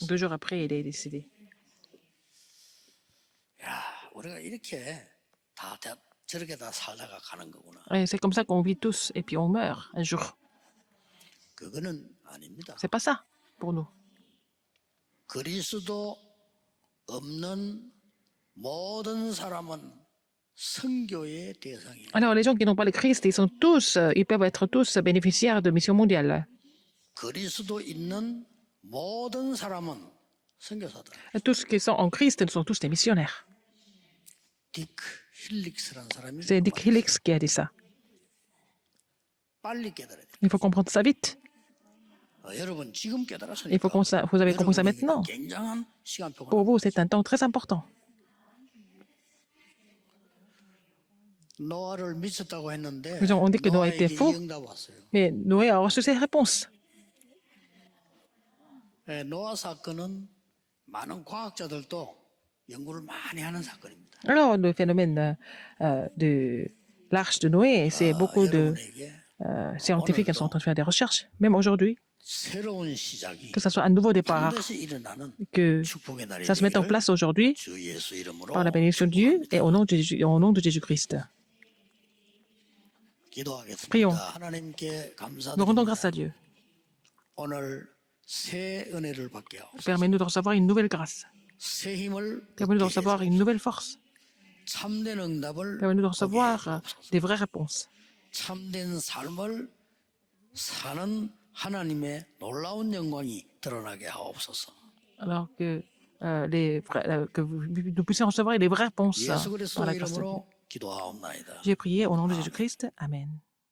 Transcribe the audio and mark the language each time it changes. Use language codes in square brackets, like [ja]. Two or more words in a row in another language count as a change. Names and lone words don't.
[fr] 2 jours après, il est décédé. [ko] 야, 우리가 이렇게 저렇게 다 살다가 가는 거구나. [fr] Et c'est comme ça qu'on vit tous et puis on meurt un jour. [ko] 그거는 아닙니다. [fr] C'est pas ça pour nous. [ko] 그리스도 없는 모든 사람은 선교의 대상이에요. [fr] Alors, les gens qui n'ont pas le Christ, ils peuvent être tous bénéficiaires de mission mondiale. [ko] 그리스도 있는 모든 사람은 선교사다. [fr] Tous qui sont en Christ sont tous des missionnaires. [ko] 딕 힐릭스라는 사람이 [fr] C'est Dick Hillix qui a dit ça. [ko] 빨리 깨달아야 돼. [fr] Il faut comprendre ça vite. [ko] 여러분 지금 깨달았으니까 [fr] Il faut vous avez compris ça maintenant. [ko] 굉장한 시간표가 [fr] Pour vous, c'est un temps très important. [ko] 노아를 미쳤다고 했는데 [fr] On dit que Noé était [ko] 노아에게 [fr] fou. [ko] 이 응답 왔어요. [fr] Mais Noé a reçu ses réponses. [ko] 예, 노아 사건은 많은 과학자들도 연구를 많이 하는 사건입니다. [fr] Alors, le phénomène de l'arche de Noé, c'est beaucoup de [ko] 여러분에게 [fr] scientifiques qui sont en train de faire des recherches, même aujourd'hui, [ko] 새로운 시작이 [fr] que ça soit un nouveau départ, [ko] 반드시 일어나는 [fr] que [ko] 축복의 날이 [fr] ça se mette en [ko] 되기를 [fr] place aujourd'hui [ko] 주 예수 이름으로 [fr] par la bénédiction de Dieu et au nom de Jésus-Christ. [ko] 기도하겠습니다. [fr] Prions. [ko] 하나님께 [fr] Nous rendons [ko] 감사드립니다. [fr] grâce à Dieu. [ko] 오늘 새 은혜를 받게 하옵소서. [fr] Permets-nous de recevoir une nouvelle grâce. [ko] 새 힘을 [fr] Permets-nous de [ko] 얻게 [fr] recevoir [ko] 해서 [fr] une nouvelle force. [ko] 참된 응답을 [fr] Permets-nous de [ko] 얻게 [fr] recevoir [ko] 하옵소서. [fr] des vraies réponses. [ko] 참된 삶을 사는 하나님의 놀라운 영광이 드러나게 하옵소서. [fr] Alors que, nous puissions recevoir les vraies réponses [ko] 예수 [fr] par [ko] 그리스도 [fr] la grâce de Dieu. [ko] 이름으로 기도하옵나이다. [fr] J'ai prié au nom de Jésus-Christ. Amen.